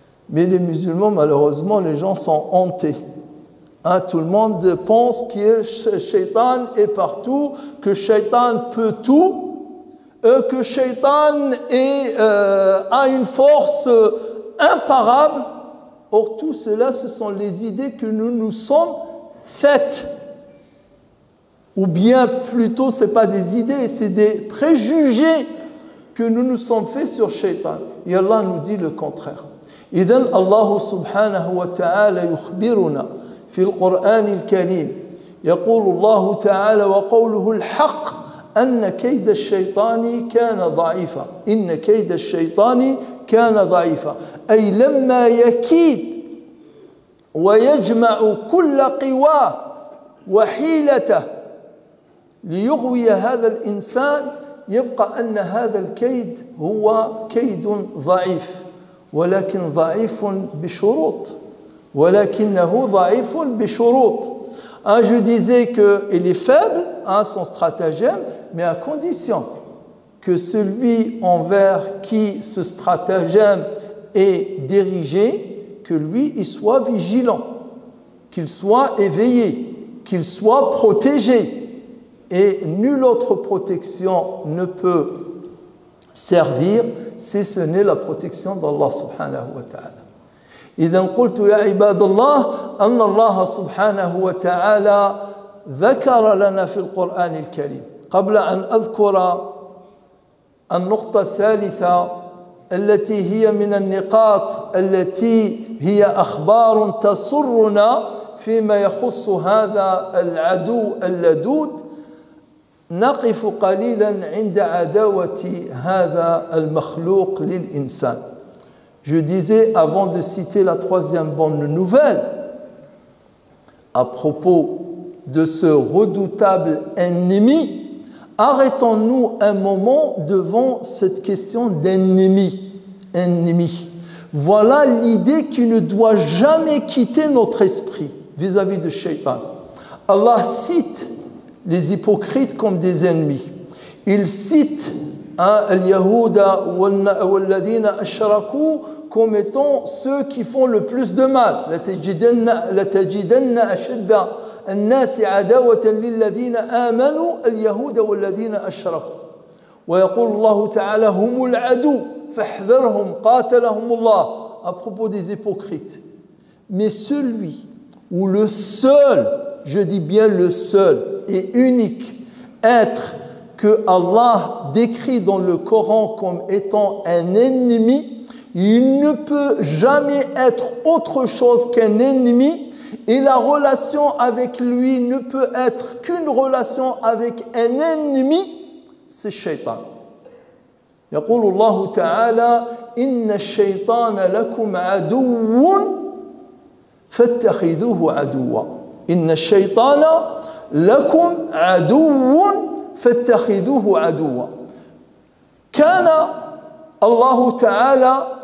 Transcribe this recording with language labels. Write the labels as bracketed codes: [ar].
[fr] Mais les musulmans, malheureusement, les gens sont hantés. Tout le monde pense que Shaitan est partout, que Shaitan peut tout, que Shaitan a une force imparable. Or, tout cela, ce sont les idées que nous nous sommes faites. Ou bien, plutôt, ce n'est pas des idées, c'est des préjugés que nous nous sommes faits sur Shaitan. Et Allah nous dit le contraire. [ar] إذن الله سبحانه وتعالى يخبرنا في القرآن الكريم يقول الله تعالى وقوله الحق أن كيد الشيطان كان ضعيفا إن كيد الشيطان كان ضعيفا أي لما يكيد ويجمع كل قواه وحيلته ليغوي هذا الإنسان يبقى أن هذا الكيد هو كيد ضعيف ولكن ضعيف بشروط ولكنه ضعيف بشروط. [fr] Je disais qu'il est faible, son stratagème, mais à condition que celui envers qui ce stratagème est dirigé, que lui, il soit vigilant, qu'il soit éveillé, qu'il soit protégé. Et nulle autre protection ne peut servir si ce n'est la protection d'Allah subhanahu wa ta'ala. [ar] إذن قلت يا عباد الله أن الله سبحانه وتعالى ذكر لنا في القرآن الكريم قبل أن أذكر النقطة الثالثة التي هي من النقاط التي هي أخبار تسرنا فيما يخص هذا العدو اللدود نقف قليلا عند عداوة هذا المخلوق للإنسان. [fr] Je disais, avant de citer la troisième bonne nouvelle, à propos de ce redoutable ennemi, arrêtons-nous un moment devant cette question d'ennemi. Ennemi. Voilà l'idée qui ne doit jamais quitter notre esprit vis-à-vis de Shaitan. Allah cite les hypocrites comme des ennemis. Il cite [ar] al-Yahuda wal-ladhina ashraku [fr] comme étant ceux qui font le plus de mal. [ar] لَتَجِدَنَّ أَشَدَّ الناس عداوة للذين آمنوا اليهود والذين أشركوا ويقول الله تعالى هم العدو فاحذرهم قاتلهم الله [fr] à propos des hypocrites. Mais celui ou le seul, je dis bien le seul et unique être que Allah décrit dans le Coran comme étant un ennemi, il ne peut jamais être autre chose qu'un ennemi et la relation avec lui ne peut être qu'une relation avec un ennemi, c'est Shaitan. [ar] يقول الله تعالى إن الشيطان لكم عدو فاتخذوه عدوا إن الشيطان لكم عدو فاتخذوه عدوا كان الله تعالى